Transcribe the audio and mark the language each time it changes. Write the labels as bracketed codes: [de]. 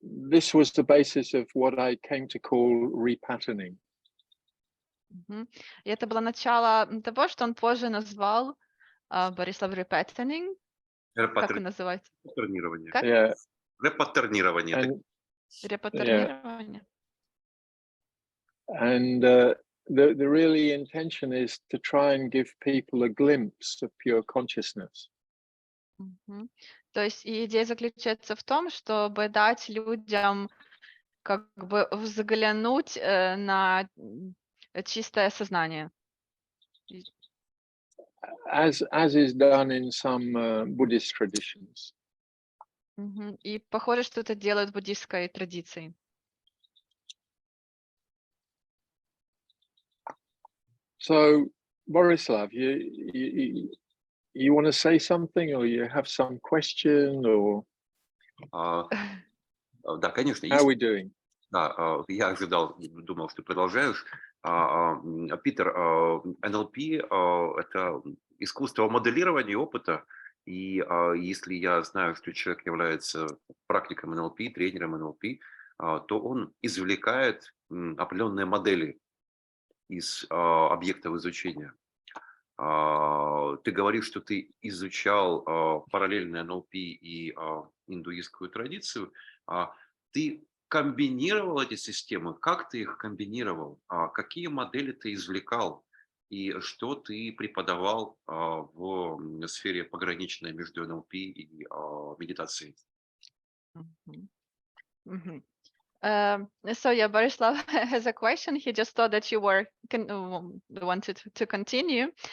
[en] this was the basis of what I came to call repatterning. [ru] И это было начало того, что он позже назвал Борислав repatterning. Как он называется? Репаттернирование. Как? [en] Yeah, [ru] Репаттернирование. [en] and [ru] Репаттернирование. [en] and the really intention is to try and give people a glimpse of pure consciousness. [ru] То есть и идея заключается в том, чтобы дать людям как бы взглянуть на чистое сознание. [en] As is done in some Buddhist traditions. [ru] И похоже, что это делают в буддийской традиции. [en] So, Borislav, you want to say something, or you have some question, or [ru] Да, конечно. [en] how are we doing? [ru] Да, я ожидал, думал, что ты продолжаешь. Питер, НЛП – это искусство моделирования опыта. И если я знаю, что человек является практиком НЛП, тренером НЛП, то он извлекает определенные модели из объектов изучения. Ты говоришь, что ты изучал параллельно НЛП и индуистскую традицию. Ты комбинировал эти системы? Как ты их комбинировал? Какие модели ты извлекал? И что ты преподавал в сфере пограничной между НЛП и медитацией? [en] So yeah, Borislav has a question. He just thought that you were wanted to continue.